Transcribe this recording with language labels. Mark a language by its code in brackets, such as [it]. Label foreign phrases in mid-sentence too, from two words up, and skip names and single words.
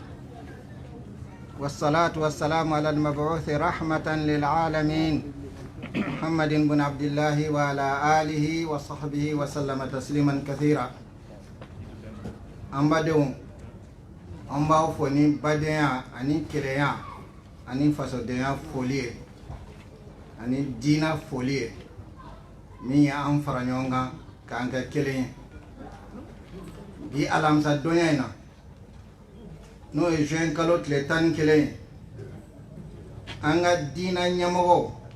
[ar] والصلاة والسلام على المبعوث رحمة للعالمين. محمد بن عبد الله وعلى آله وصحبه وسلم تسليما كثيرا. [bm] Ambadew amba foni badenya ani kelenya ani fasodenya folie ani dina folie min ya an fara ɲɔgɔn kan k'an kɛ kelen ye bi alamisa donya in na n'o ye juin kalo tile 11 ye an ka diina ɲɛmɔgɔw